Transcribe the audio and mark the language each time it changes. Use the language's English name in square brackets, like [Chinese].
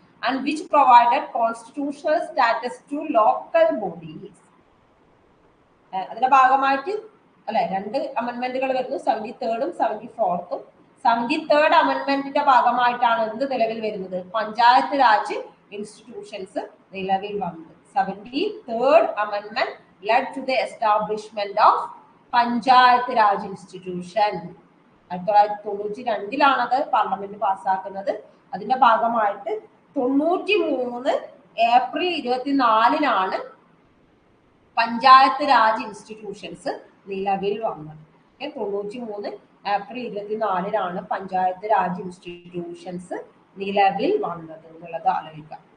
[English] And which provided constitutional status to local bodies. [Malayalam] അതിന്റെ ഭാഗമായിട്ട് അല്ലെ 2 അമെന്റ്മെന്റുകൾ വരുന്നു, 73rd 74th. 73rd അമെന്റ്മെന്റിന്റെ ഭാഗമായിട്ടാണ് എന്ത് നിലവിൽ വരുന്നത്, പഞ്ചായത്ത് രാജ് ഇൻസ്റ്റിറ്റ്യൂഷൻസ് നിലവിൽ വന്നത്. [English] 73rd amendment led to the establishment of panchayat Raj institution. [Malayalam] 1992-ലാണത് parliament പാസ്സാക്കുന്നത്. അതിന്റെ ഭാഗമായിട്ട് 93 ഏപ്രിൽ 24-നാണ് പഞ്ചായത്ത് രാജ് ഇൻസ്റ്റിറ്റ്യൂഷൻസ് നിലവിൽ വന്നത്. 93 ഏപ്രിൽ 24-നാണ് പഞ്ചായത്ത് രാജ് ഇൻസ്റ്റിറ്റ്യൂഷൻസ് നിലവിൽ വന്നത് എന്നുള്ളത് ആലോചിക്കാം.